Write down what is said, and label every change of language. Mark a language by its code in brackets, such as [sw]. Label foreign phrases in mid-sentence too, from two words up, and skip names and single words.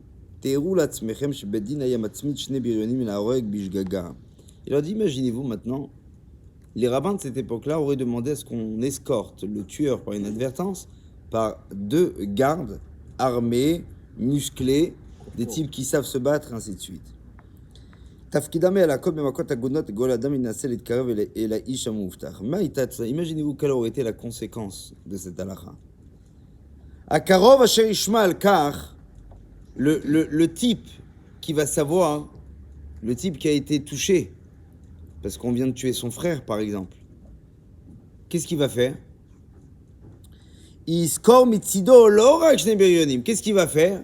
[fr] Il leur dit, imaginez-vous maintenant, les rabbins de cette époque-là auraient demandé à ce qu'on escorte le tueur par inadvertance par 2 gardes armés, musclés, des types qui savent se battre, ainsi de suite. Imaginez-vous quelle aurait été la conséquence de cette halakha. [he] הקרוב אשר ישמע על כך, [fr] le type qui va savoir, le type qui a été touché, parce qu'on vient de tuer son frère, par exemple, qu'est-ce qu'il va faire? Qu'est-ce qu'il va faire?